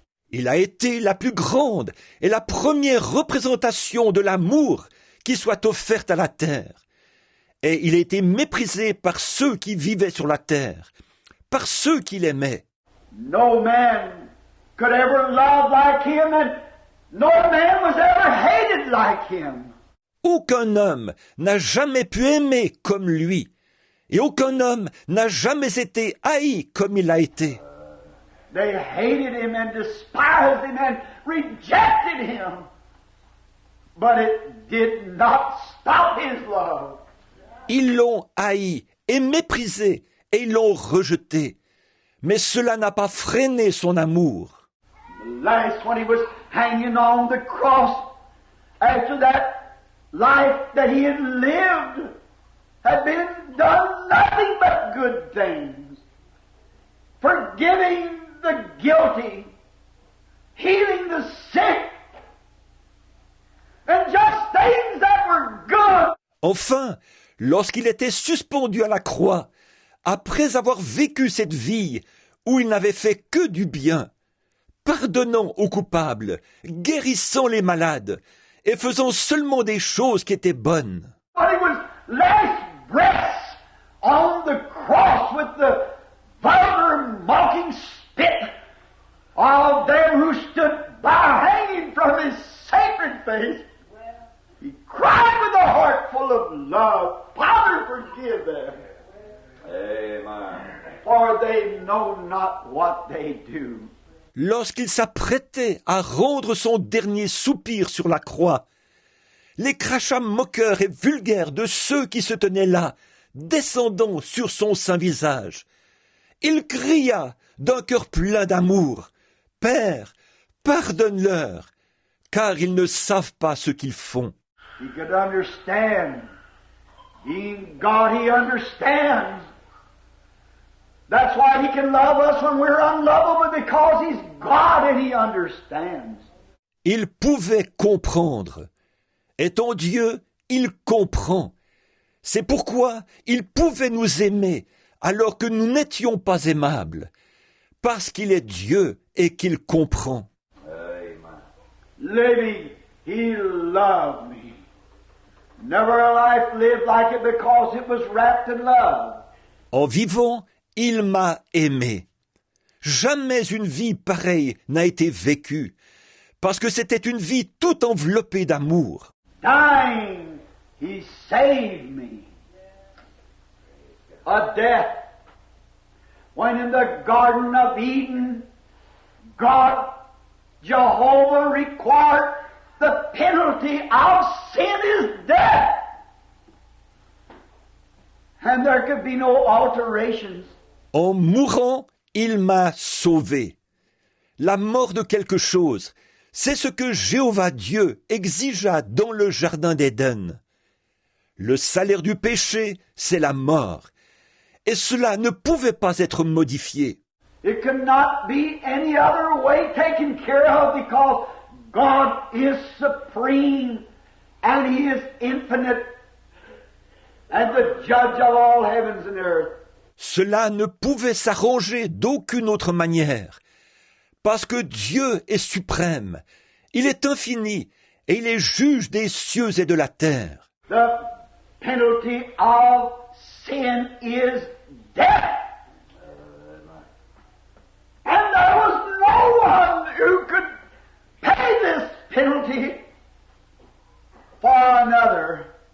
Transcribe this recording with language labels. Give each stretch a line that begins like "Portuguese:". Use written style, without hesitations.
French: Il a été la plus grande et la première représentation de l'amour qui soit offerte à la terre. Et il a été méprisé par ceux qui vivaient sur la terre, par ceux qui l'aimaient.
English: No man could ever love like Him, and no man was ever hated like Him.
French: Aucun homme n'a jamais pu aimer comme lui, et aucun homme n'a jamais été haï comme il a été.
English: They hated Him and despised Him and rejected Him. But it did not stop His love.
French: Ils l'ont haï et méprisé, et ils l'ont rejeté. Mais cela n'a pas freiné son amour.
English: Last, when He was hanging on the cross, after that life that He had lived had been done nothing but good things, forgiving the guilty, healing the sick, and just things that were good.
French: Enfin, lorsqu'il était suspendu à la croix, après avoir vécu cette vie où il n'avait fait que du bien, pardonnant aux coupables, guérissant les malades, et faisant seulement des choses qui étaient bonnes.
English: But he was last breaths on the cross with the vulgar mocking spit of them who stood by hanging from his sacred face. He cried with a heart full of love, Father, forgive them. Amen. For they know not what they do.
French: Lorsqu'il s'apprêtait à rendre son dernier soupir sur la croix, les crachats moqueurs et vulgaires de ceux qui se tenaient là, descendant sur son saint visage, il cria d'un cœur plein d'amour, « Père, pardonne-leur, car ils ne savent pas ce qu'ils font. »
English: He could understand. Being God, he understands. That's why he can love us when we're unlovable, because he's God and he understands.
French: Il pouvait comprendre. Étant Dieu, il comprend. C'est pourquoi il pouvait nous aimer alors que nous n'étions pas aimables, parce qu'il est Dieu et qu'il comprend.
English: Amen. Living, he loved me. Never a life lived like it because it was wrapped in love.
French: En vivant, il m'a aimé. Jamais une vie pareille n'a été vécue, parce que c'était une vie tout enveloppée d'amour.
English: Dying, he saved me. A death. When in the Garden of Eden, God, Jehovah required the penalty of sin is death. And there could be no alterations.
French: En mourant, il m'a sauvé. La mort de quelque chose, c'est ce que Jéhovah Dieu exigea dans le jardin d'Éden. Le salaire du péché, c'est la mort. Et cela ne pouvait pas être modifié.
English: It could not be any other way taken care of because God is supreme and He is infinite and the judge of all heavens and earth.
French: Cela ne pouvait s'arranger d'aucune autre manière, parce que Dieu est suprême, il est infini et il est juge des cieux et de la terre.
English: The penalty of sin is death. And there was no one who could pay this penalty for another.